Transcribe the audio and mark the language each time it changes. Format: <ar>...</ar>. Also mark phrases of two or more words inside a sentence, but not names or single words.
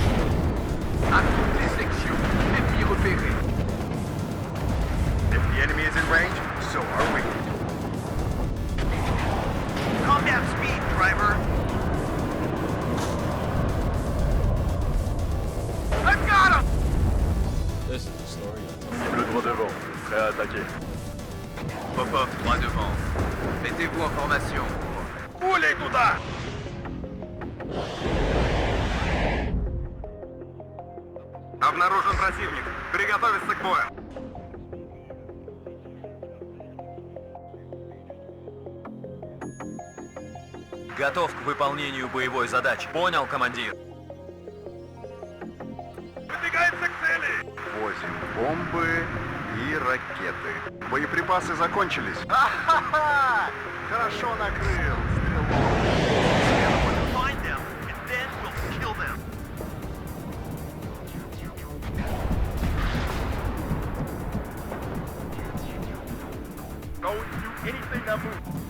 <en>If the enemy is in range, so are we. Calm down speed, driver. I've got him! This is the story.</en> <fr>Le droit devant, prêt à attaquer. Popov, droit devant. Mettez-vous en formation. Roulez,</fr> <ru>туда! Обнаружен противник. Приготовиться к бою. Готов к выполнению боевой задачи. Понял, командир. Выдвигается к цели. 8 бомбы и ракеты. Боеприпасы закончились. Ха-ха-ха! Хорошо накрыл, стрелок.</ru> <en>Don't do anything that moves.</en>